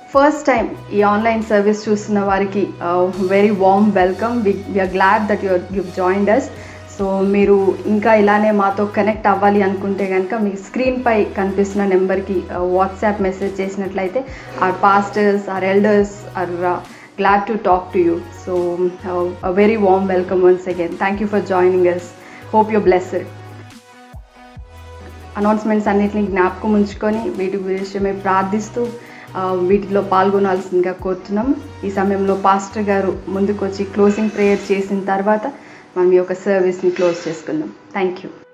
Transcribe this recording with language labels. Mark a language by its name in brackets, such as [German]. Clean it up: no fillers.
[Telugu] First time ఈ online service చూస్తున్న వారికి [English] Very warm welcome. We are glad that you joined us. [Telugu] So మీరు ఇంకా ఇలానే మాతో కనెక్ట్ అవ్వాలి అనుకుంటే కనుక మీ స్క్రీన్ పై కనిపిస్తున్న నెంబర్కి వాట్సాప్ మెసేజ్ చేసినట్లయితే [English] our pastors, our elders are glad to talk to you. So a very warm welcome once again. Thank you for joining us. Hope you're blessed. [Telugu] Announcements అన్నిటిని జ్ఞాపకం ఉంచుకొని వీటి విషయమే ప్రార్థిస్తూ వీటిలో పాల్గొనాల్సిందిగా కోరుతున్నాం. ఈ సమయంలో పాస్టర్ గారు ముందుకు వచ్చి క్లోజింగ్ ప్రేయర్ చేసిన తర్వాత మనం ఈ యొక్క సర్వీస్ని క్లోజ్ చేసుకుందాం. [English] Thank you.